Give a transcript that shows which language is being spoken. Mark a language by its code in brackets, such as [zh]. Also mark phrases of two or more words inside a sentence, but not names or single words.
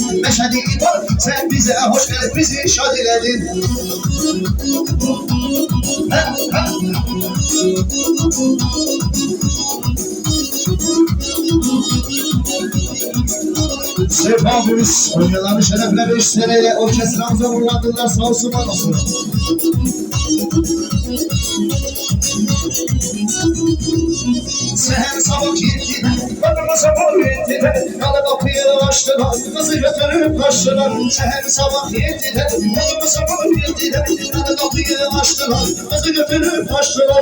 [az] Məşədi var, sən bizə hoş gəlib bizi şad elədin. [tr] Sefamız, Konyaların şerefleri 3 seneyle orkestramıza uğurladılar, sağ olsun var olsun. Seher sabah yedide, bana sabah yedide, kalı kapıyı açtılar, kızı götürüp kaçtılar. Seher sabah yedide, bana sabah yedide, kalı kapıyı açtılar, kızı götürüp kaçtılar.